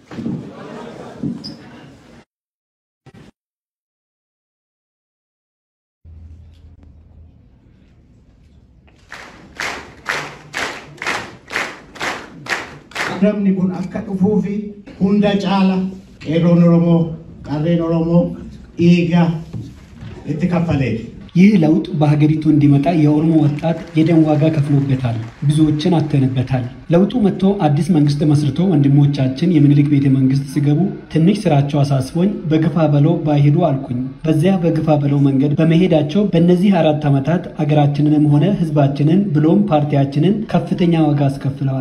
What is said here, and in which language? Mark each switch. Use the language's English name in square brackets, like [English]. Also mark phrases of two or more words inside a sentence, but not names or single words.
[Oromo] Namni kun akka dhufuufi hunda caala qeerroon Oromoo qarreen Oromoo dhiiga itti kaffaleef [Amharic] ይህ ለውጥ በሀገሪቱ እንዲመጣ የኦሮሞ ወጣት የደም ዋጋ ከፍሎበታል ብዙዎችን አተነበታል ለውጡ መጥቶ አዲስ መንግስት መስርቶ ወንድሞቻችን የምኒልክ ቤተ መንግስት ሲገቡ ትንሽ ስራቸው አሳስቦኝ በግፋ በለው ባይሄዱ አልኩኝ በዚያ በግፋ በለው መንገድ በመሄዳቸው በእነዚህ 4 ዓመታት አገራችንንም ሆነ ህዝባችንን ብሎም ፓርቲያችንን ከፍተኛ ዋጋ አስከፍለዋል